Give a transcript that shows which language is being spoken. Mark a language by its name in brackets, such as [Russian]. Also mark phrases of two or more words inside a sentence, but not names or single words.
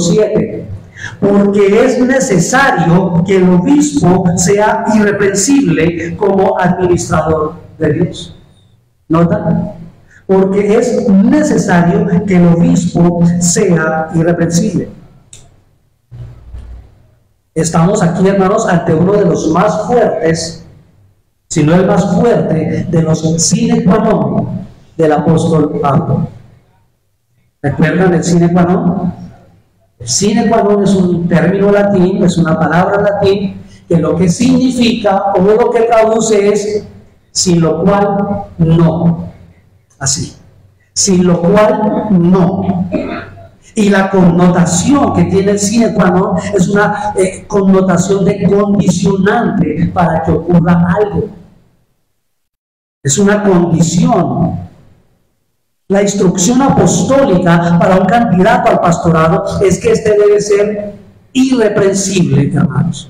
[Spanish] Versículo 7: porque es necesario que el obispo sea irreprensible como administrador de Dios. ¿Nota? Porque es necesario que el obispo sea irreprensible. Estamos aquí, hermanos, ante uno de los más fuertes, si no el más fuerte, de los [Latin] sine qua non [Spanish] del apóstol Pablo. ¿Recuerdan el [Latin] sine qua non? [Spanish] El [Latin] sine qua non [Spanish] es un término latín, es una palabra latín, que lo que significa o lo que traduce es sin lo cual no. Así. Sin lo cual no. Y la connotación que tiene el [Latin] sine qua non [Spanish] es una connotación de condicionante para que ocurra algo. Es una condición. La instrucción apostólica para un candidato al pastorado es que éste debe ser irreprensible, hermanos.